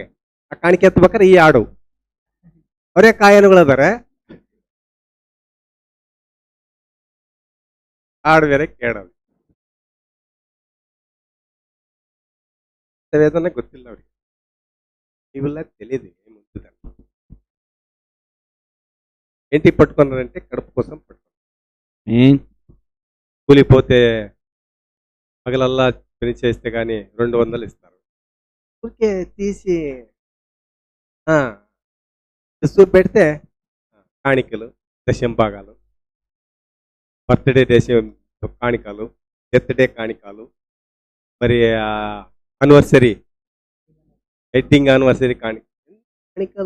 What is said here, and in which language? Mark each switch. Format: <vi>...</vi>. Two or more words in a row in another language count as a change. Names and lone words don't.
<kn>ಆ ಕಾಣಿಕೆ ಎತ್ತಬೇಕಾರೆ ಈ ಹಾಡು. ಅವರೇ ಕಾಯನಗಳದಾರೆ. ಹಾಡು ಬೇರೆ ಕೇಳೋದು. ವೇದನೆ ಗೊತ್ತಿಲ್ಲ ಅವ್ರಿಗೆ.</kn> <te>ಇವೆಲ್ಲ తెలియదు. ముందుగా ఏంటి పట్టుకున్నారంటే కడుపు కోసం పట్టుకున్నారు. కూలిపోతే పగలల్లా పని చేస్తే కానీ 200 ఇస్తారు. ఊరికే తీసి పెడితే కాಣಿకలు, దశంభాగాలు, బర్త్డే కాಣಿకలు, డెత్ డే కాಣಿకాలు, మరి యానివర్సరీ, వెడ్డింగ్ యానివర్సరీ కాಣಿకలు.</te>